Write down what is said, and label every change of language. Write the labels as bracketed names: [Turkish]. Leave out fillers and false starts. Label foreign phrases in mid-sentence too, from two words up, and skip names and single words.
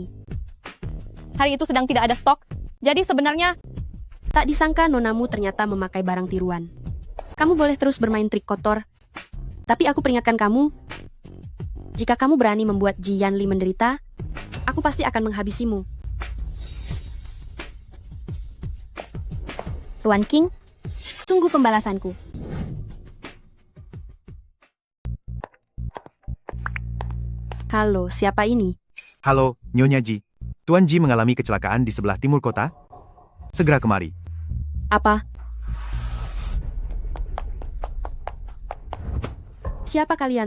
[Indonesian] Hari itu sedang tidak ada stok. Jadi sebenarnya tak disangka nonamu ternyata memakai barang tiruan. Kamu boleh terus bermain trik kotor. Tapi aku peringatkan kamu, jika kamu berani membuat Jianli menderita, aku pasti akan menghabisimu. Ruan King, tunggu pembalasanku. Halo, siapa ini? Halo, Nyonya Ji. Tuan Ji mengalami kecelakaan di sebelah timur kota. Segera kemari. Apa? Siapa kalian?